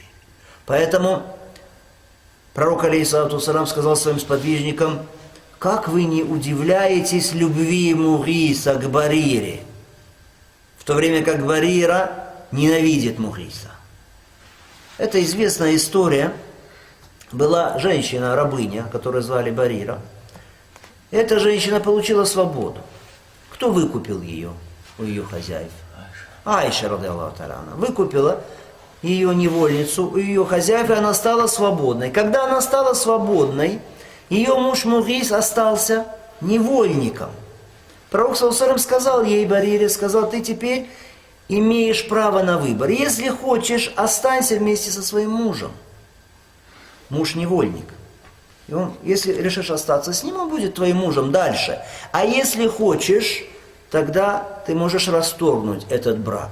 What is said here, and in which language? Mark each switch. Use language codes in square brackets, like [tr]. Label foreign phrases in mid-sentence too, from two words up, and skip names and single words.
[ru] Поэтому пророк, [ar] عليه الصلاة والسلام, [ru] сказал своим сподвижникам: как вы не удивляетесь любви Мугиса к Барире, в то время как Барира ненавидит Мугиса. Это известная история. Была женщина, рабыня, которую звали Барира. Эта женщина получила свободу. Кто выкупил ее у ее хозяев? [ar] Айша, رضي الله تعالى عنها, [ru] выкупила ее невольницу у ее хозяев, и она стала свободной. Когда она стала свободной, ее муж Мугис остался невольником. Пророк [ar] صلى الله عليه وسلم [ru] сказал ей, Барире, сказал: ты теперь имеешь право на выбор. Если хочешь, останься вместе со своим мужем. Муж невольник. И он, если решишь остаться с ним, он будет твоим мужем дальше. А если хочешь, тогда ты можешь расторгнуть этот брак.